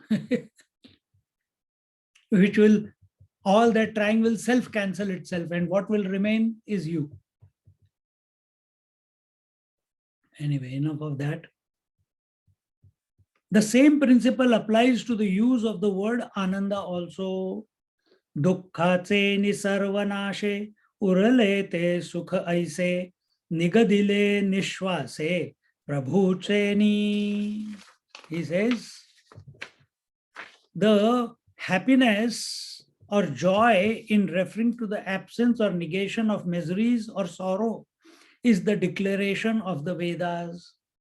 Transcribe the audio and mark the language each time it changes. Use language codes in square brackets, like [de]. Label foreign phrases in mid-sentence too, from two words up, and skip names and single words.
[en] Which will, all that trying will self-cancel itself, and what will remain is you. Anyway, enough of that. The same principle applies to the use of the word Ananda also. [mr] दुःख चे निःसर्वनाशे उरले ते सुख ऐसे निगदिले निश्वासे प्रभु चेनि. [en] He says, the happiness or joy in referring to the absence or negation of miseries or sorrow is the declaration of the Vedas.